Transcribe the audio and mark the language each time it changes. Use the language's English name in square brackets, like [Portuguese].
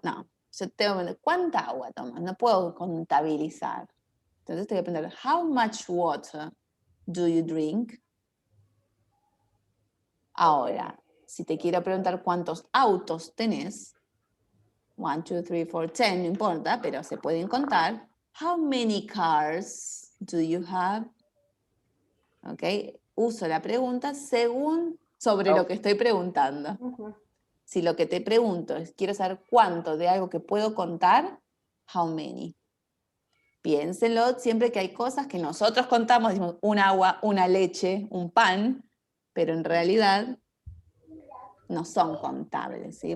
[Spanish] No, yo tengo que preguntar, ¿cuánta agua tomas? No puedo contabilizar. Entonces te voy a preguntar, [English] how much water do you drink? [Spanish] Ahora, si te quiero preguntar cuántos autos tenés, 1, 2, 3, 4, 10, no importa, pero se pueden contar. [English] How many cars do you have? [Spanish] ¿Ok? Uso la pregunta según sobre lo que estoy preguntando. Ujú. Si lo que te pregunto es, quiero saber cuánto de algo que puedo contar, [English] how many. [Spanish] Piénsenlo siempre que hay cosas que nosotros contamos, decimos un agua, una leche, un pan, pero en realidad no son contables, ¿sí?